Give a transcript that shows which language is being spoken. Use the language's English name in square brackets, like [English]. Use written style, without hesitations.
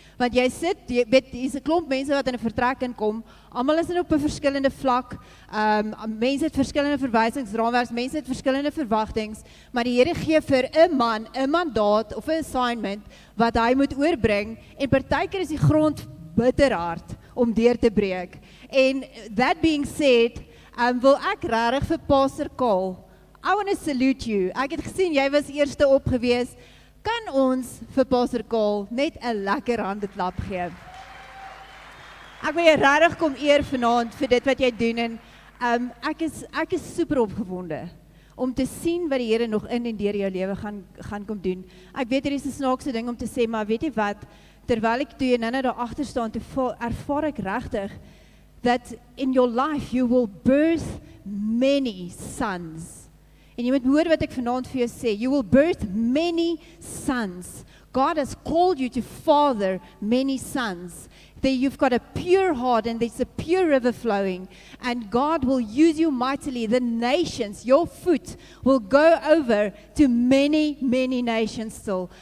[Afrikaans] Want jy weet, hier's 'n klomp mense wat in 'n vertrek inkom, almal is op 'n verskillende vlak, mense het verskillende verwysingsraamwerks, mense het verskillende verwagtinge, maar die Here gee vir 'n man 'n mandaat of 'n assignment wat hy moet oorbring, en partykeer is die grond bitterhard om deur te breek. [English] En that being said, [Afrikaans] wil ek regtig vir [English] Pastor Karl, I want to salute you. [Afrikaans] Ek het gesien jy was eerste op gewees. Kan ons vir Pastor Karl net 'n lekker handeklap gee? Ek wil jou regtig kom eer vanaand vir dit wat jy doen en ek is super opgewonde om te sien wat die Here nog in en deur jou lewe gaan kom doen. Ek weet hier is 'n snaakse ding om te sê, maar weet jy wat? Terwyl ek toe nou daar agter staan, toe ervaar ek regtig [English] that in your life you will birth many sons. [Afrikaans] En jy moet hoor wat ek vanaand vir jou sê. [English] You will birth many sons. God has called you to father many sons. You've got a pure heart and there's a pure river flowing. And God will use you mightily. The nations, your foot will go over to many, many nations still.